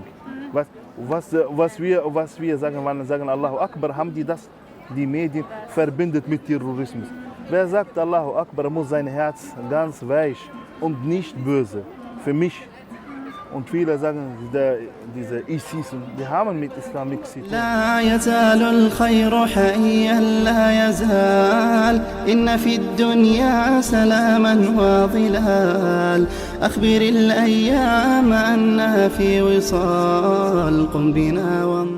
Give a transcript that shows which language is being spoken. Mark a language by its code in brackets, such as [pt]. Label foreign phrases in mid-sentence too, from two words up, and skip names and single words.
[de] Was wir sagen, wenn wir sagen [ar] الله أكبر, [de] haben die Medien verbindet mit Terrorismus. Wer sagt [ar] الله أكبر, [de] muss sein Herz ganz weich und nicht böse. Für mich. Und viele sagen, diese ISIS, die haben mit Islam nichts zu tun. [ar] لا يزال الخير حيا لا يزال إن في الدنيا سلاما وظلال أخبر الأيام أنها في وصال قم بنا